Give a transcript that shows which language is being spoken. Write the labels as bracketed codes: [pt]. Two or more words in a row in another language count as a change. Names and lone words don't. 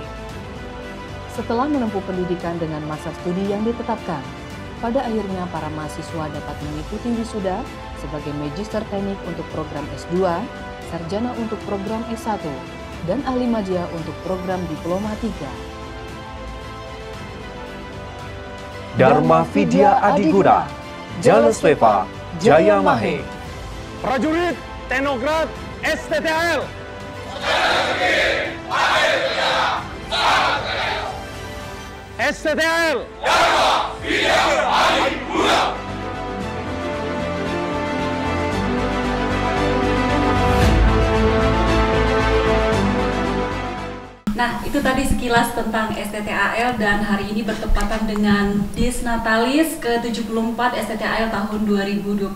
[id] Setelah menempuh pendidikan dengan masa studi yang ditetapkan, pada akhirnya para mahasiswa dapat mengikuti wisuda sebagai magister teknik untuk program S2, sarjana untuk program S1, dan ahli madya untuk program diploma 3. [sa] Dharma Vidya Adiguna, Jalesweva, Jaya Mahe. [id] Prajurit Teknokrat STTAL. STTAL. [sa] Dharma Vidya Adiguna. [id] Nah, itu tadi sekilas tentang STTAL, dan hari ini bertepatan dengan Disnatalis ke-74 STTAL tahun 2025.